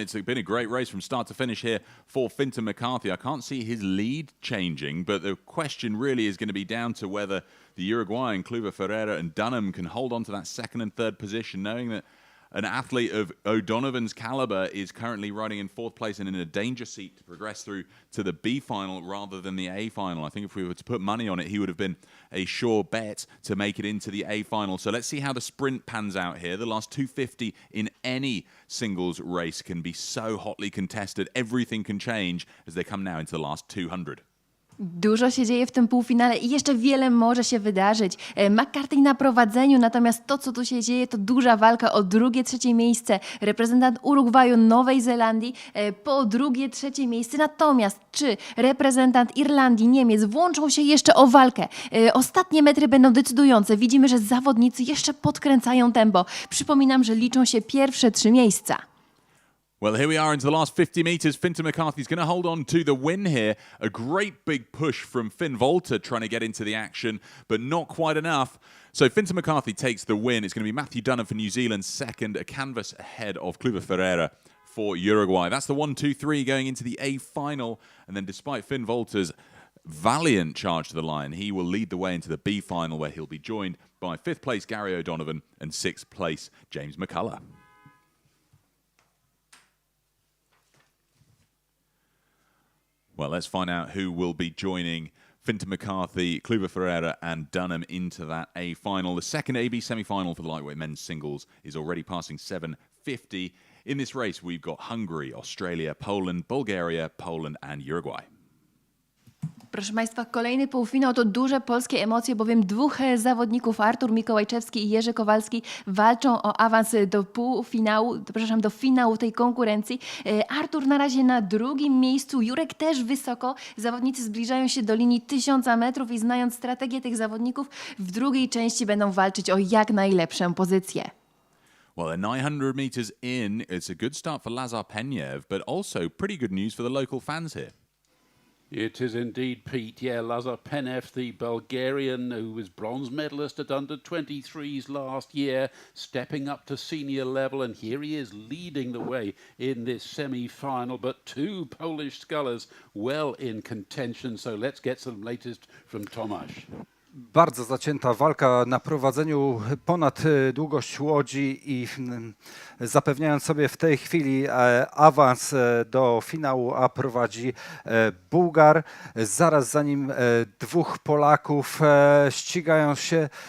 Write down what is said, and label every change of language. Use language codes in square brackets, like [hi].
[en] It's been a great race from start to finish here for Finton McCarthy. I can't see his lead changing, but the question really is going to be down to whether the Uruguayan Kluber Ferreira and Dunham can hold on to that second and third position, knowing that an athlete of O'Donovan's caliber is currently riding in 4th place and in a danger seat to progress through to the B final rather than the A final. I think if we were to put money on it, he would have been a sure bet to make it into the A final. So let's see how the sprint pans out here. The last 250 in any singles race can be so hotly contested. Everything can change as they come now into the last 200. [pl] Dużo się dzieje w tym półfinale i jeszcze wiele może się wydarzyć. McCarthy na prowadzeniu, natomiast to, co tu się dzieje, to duża walka o drugie, trzecie miejsce. Reprezentant Urugwaju, Nowej Zelandii po drugie, trzecie miejsce. Natomiast czy reprezentant Irlandii, Niemiec włączą się jeszcze o walkę? Ostatnie metry będą decydujące. Widzimy, że zawodnicy jeszcze podkręcają tempo. Przypominam, że liczą się pierwsze 3 miejsca. [en] Well, here we are into the last 50 metres. Finton McCarthy's going to hold on to the win here. A great big push from Finn Volter trying to get into the action, but not quite enough. So Finton McCarthy takes the win. It's going to be Matthew Dunham for New Zealand second, a canvas ahead of Kluber Ferreira for Uruguay. That's the 1-2-3 going into the A final. And then despite Finn Volter's valiant charge to the line, he will lead the way into the B final, where he'll be joined by 5th place Gary O'Donovan and 6th place James McCullough. Well, let's find out who will be joining Fintan McCarthy, Kluber Ferreira and Dunham into that A final. The second AB semi-final for the lightweight men's singles is already passing 7:50. In this race, we've got Hungary, Australia, Poland, Bulgaria, Poland and Uruguay. [pl] Proszę Państwa, kolejny półfinał to duże polskie emocje, bowiem dwóch zawodników, Artur Mikołajczewski i Jerzy Kowalski, walczą o awans do półfinału, przepraszam, do finału tej konkurencji. Artur na razie na drugim miejscu, Jurek też wysoko. Zawodnicy zbliżają się do linii 1000 metrów i znając strategię tych zawodników, w drugiej części będą walczyć o jak najlepszą pozycję. [en] Well, at 900 meters in, it's a good start for Lazar Penyev, but also pretty good news for the local fans here. It is indeed, Pete. Yeah, Lazar Penev, the Bulgarian who was bronze medalist at under-23s last year, stepping up to senior level, and here he is leading the way in this semi-final. But two Polish scullers well in contention, so let's get some latest from Tomasz. [pl] Bardzo zacięta walka na prowadzeniu ponad długość łodzi i zapewniając sobie w tej chwili awans do finału A prowadzi Bułgar. Zaraz za nim dwóch Polaków ścigają się.